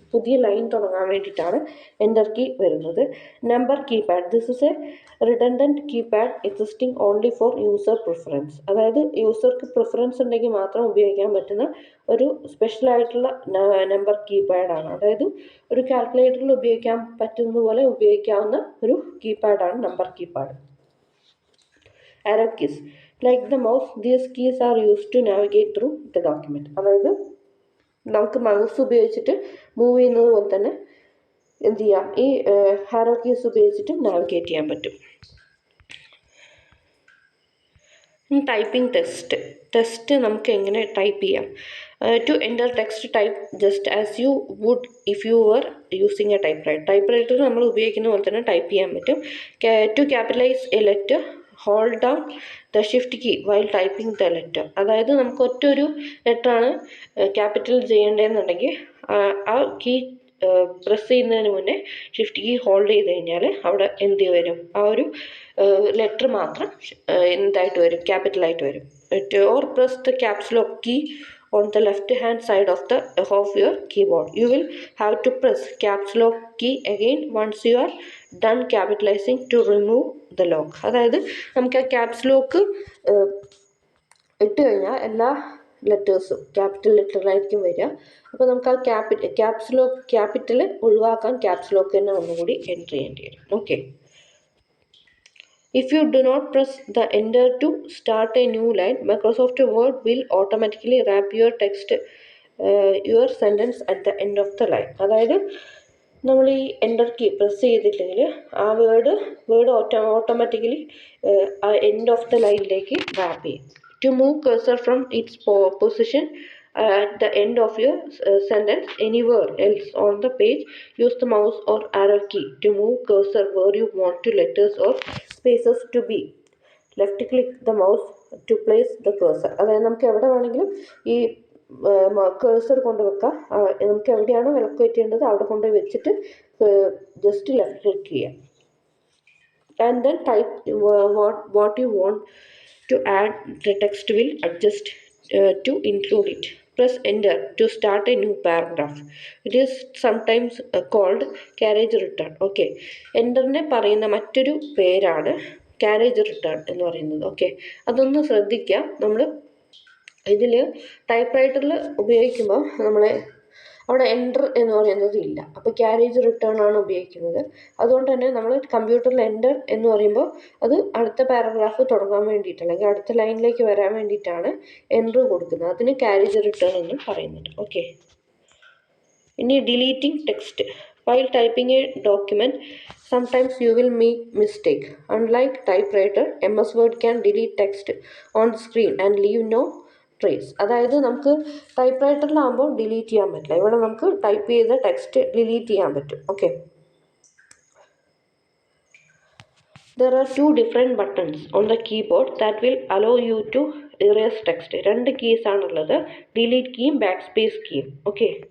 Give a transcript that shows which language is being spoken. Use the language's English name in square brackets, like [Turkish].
[Malayalam] പുതിയ ലൈൻ തുടങ്ങാൻ വേണ്ടിയിട്ടാണ് എൻ്റർ കീ വരുന്നത്. Number keypad, [English] This is a redundant keypad existing only for user preference. [Malayalam] അതായത് യൂസർക്ക് പ്രിഫറൻസ് ഉണ്ടെങ്കിൽ മാത്രം ഉപയോഗിക്കാൻ പറ്റുന്ന ഒരു സ്പെഷ്യലായിട്ടുള്ള നമ്പർ കീപാഡാണ്. അതായത് ഒരു കാൽക്കുലേറ്ററിൽ ഉപയോഗിക്കാൻ പറ്റുന്ന പോലെ ഉപയോഗിക്കാവുന്ന ഒരു കീപാഡാണ് number keypad. [English] Arrow keys, like the mouse, these keys are used to navigate through the document. [Malayalam] അതായത് നമുക്ക് മൗസ് ഉപയോഗിച്ചിട്ട് മൂവ് ചെയ്യുന്നത് പോലെ തന്നെ എന്ത് ചെയ്യാം, ഈ ആരോ കീസ് ഉപയോഗിച്ചിട്ട് നാവിഗേറ്റ് ചെയ്യാൻ പറ്റും. ടൈപ്പിംഗ് ടെസ്റ്റ് നമുക്ക് എങ്ങനെ ടൈപ്പ് ചെയ്യാം. [English] to enter text type just as you would if you were using a typewriter [Malayalam] നമ്മൾ ഉപയോഗിക്കുന്ന പോലെ തന്നെ ടൈപ്പ് ചെയ്യാൻ പറ്റും. [English] To capitalize a letter hold down the shift key while typing the letter. [Malayalam] അതായത് നമുക്ക് ഒറ്റൊരു ലെറ്ററാണ് ക്യാപിറ്റൽ ചെയ്യേണ്ടതെന്നുണ്ടെങ്കിൽ ആ കീ പ്രസ് ചെയ്യുന്നതിന് മുന്നേ ഷിഫ്റ്റ് കീ ഹോൾഡ് ചെയ്ത് കഴിഞ്ഞാൽ അവിടെ എന്ത് വരും, ആ ഒരു ലെറ്റർ മാത്രം എന്തായിട്ട് വരും, ക്യാപിറ്റലായിട്ട് വരും. [English] Or press the caps lock key on the left hand side of your keyboard. You will have to press caps lock key again once you are done capitalizing to remove the lock. [Malayalam] അതായത് നമുക്ക് ആ caps lock ഇട്ട് കഴിഞ്ഞാൽ എല്ലാ ലെറ്റേഴ്സും capital ലെറ്ററിലായിരിക്കും വരിക. അപ്പോൾ നമുക്ക് ആ ക്യാപിറ്റൽ ഒഴിവാക്കാൻ ക്യാപ്സ് ലോക്ക് തന്നെ ഒന്നുകൂടി എൻ്റർ ചെയ്യേണ്ടി വരും. [English] Okay. If you do not press the enter to start a new line, Microsoft Word will automatically wrap your sentence at the end of the line. [Malayalam] അതായത് നമ്മൾ ഈ എൻ്റർ കീ പ്രസ് ചെയ്തിട്ടില്ലെങ്കിൽ ആ word automatically ആ end of the ലൈനിലേക്ക് rap ചെയ്യും. [English] To move cursor from its position at the end of your sentence anywhere else on the page, use the mouse or arrow key to move cursor where you want to letters or spaces to be. Left click the mouse to place the cursor. [Malayalam] അതായത് നമുക്ക് എവിടെ വേണമെങ്കിലും ഈ കേഴ്സർ കൊണ്ടുവെക്കാം. നമുക്ക് എവിടെയാണോ locate ചെയ്യേണ്ടത് അവിടെ കൊണ്ടുപോയി വെച്ചിട്ട് ജസ്റ്റ് ലെഫ്റ്റ് ക്ലിക്ക് ചെയ്യാം. [English] And then type what you want to add. The text will adjust to include it. Press enter to start a new paragraph. It is sometimes called carriage return. [Malayalam] Okay, എൻ്ററിനെ പറയുന്ന മറ്റൊരു പേരാണ് carriage return എന്ന് പറയുന്നത്. Okay, അതൊന്ന് ശ്രദ്ധിക്കാം. നമ്മൾ ഇതിൽ type റൈറ്ററിൽ ഉപയോഗിക്കുമ്പോൾ അവിടെ എൻ്റർ എന്ന് പറയുന്നത് ഇല്ല. അപ്പോൾ ക്യാരേജ് റിട്ടേൺ ആണ് ഉപയോഗിക്കുന്നത്. അതുകൊണ്ട് തന്നെ നമ്മൾ കമ്പ്യൂട്ടറിൽ എൻ്റർ എന്ന് പറയുമ്പോൾ അത് അടുത്ത പാരഗ്രാഫ് തുടങ്ങാൻ വേണ്ടിയിട്ട് അല്ലെങ്കിൽ അടുത്ത ലൈനിലേക്ക് വരാൻ വേണ്ടിയിട്ടാണ് എൻ്റർ കൊടുക്കുന്നത്. അതിന് ക്യാരേജ് റിട്ടേൺ എന്നും പറയുന്നുണ്ട്. ഓക്കെ. ഇനി deleting text. [English] While typing a document, sometimes you will make mistake. Unlike typewriter, MS Word can delete text on the screen and leave no trace. [Malayalam] അതായത് നമുക്ക് ടൈപ്പ് റൈറ്ററിലാകുമ്പോൾ ഡിലീറ്റ് ചെയ്യാൻ പറ്റില്ല. ഇവിടെ നമുക്ക് ടൈപ്പ് ചെയ്ത ടെക്സ്റ്റ് ഡിലീറ്റ് ചെയ്യാൻ പറ്റും. Okay. [English] There are two different buttons on the keyboard that will allow you to erase text. [Malayalam] രണ്ട് കീസ് ആണുള്ളത്, ഡിലീറ്റ് കീയും ബാക്ക് സ്പേസ് കീയും. ഓക്കെ.